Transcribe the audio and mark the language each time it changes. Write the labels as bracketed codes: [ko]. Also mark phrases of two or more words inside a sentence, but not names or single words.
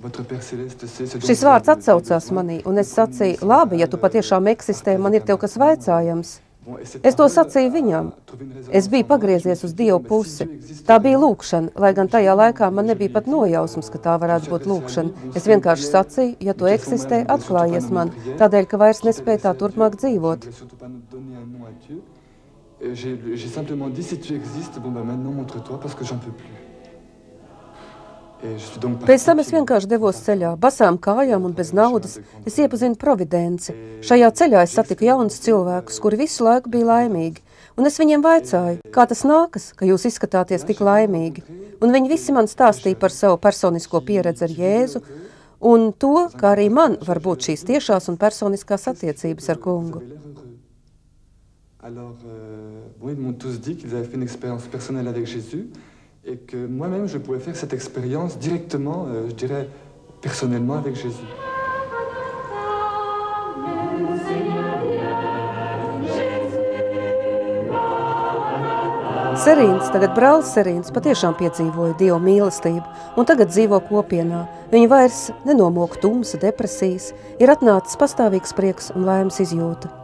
[lv] Šis vārds atsaucās manī, un es sacīju, labi, ja tu patiešām eksistē, man ir tev kas vaicājams. Es to sacīju viņam. Es biju pagriezies uz Dievu pusi. Tā bija lūkšana, lai gan tajā laikā man nebija pat nojausmas, ka tā varētu būt lūkšana. Es vienkārši sacīju, ja tu eksistē, atklājies man, tādēļ, ka vairs nespēju tā turpmāk dzīvot. [fr] J'ai simplement dit, si tu existes, bon, bah, maintenant montre-toi parce que j'en peux plus. [lv] Pēc tam es vienkārši devos ceļā, basām kājām un bez naudas. Es iepazinu providenci. Šajā ceļā es satiku jaunus cilvēkus, kuri visu laiku bija laimīgi. Un es viņiem vaicāju, kā tas nākas, ka jūs izskatāties tik laimīgi. Un viņi visi man stāstīja par savu personisko pieredzi ar Jēzu un to, kā arī man var būt šīs tiešās un personiskās attiecības ar kungu. [fr] Alors, ils m'ont tous dit qu'ils avaient fait une expérience personnelle avec Jésus et que moi-même, je pouvais faire cette expérience directement, je dirais, personnellement avec Jésus. [lv] Serīns, tagad brālis Serīns, patiešām piedzīvoja Dieva mīlestību un tagad dzīvo kopienā. Viņa vairs nenomok tumsa, depresijas, ir atnācis pastāvīgs prieks un laimes izjūta.